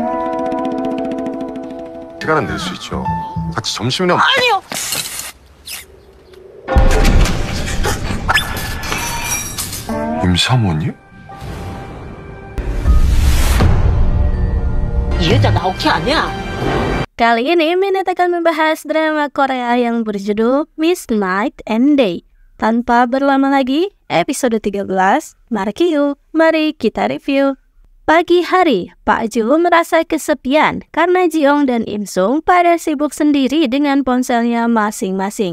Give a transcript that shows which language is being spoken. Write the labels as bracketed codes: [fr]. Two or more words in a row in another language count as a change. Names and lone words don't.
[ko] 시간은 낼 수 있죠. 같이 점심이나. 아니요. 임사모님? 이 여자 나 오케이 아니야? [id] Kali ini Minute akan membahas drama Korea yang berjudul Miss Night and Day. Tanpa berlama lagi, episode 13, mari kita review. Pagi hari, Pak Ju merasa kesepian karena Ji-ong dan Im-sung pada sibuk sendiri dengan ponselnya masing-masing.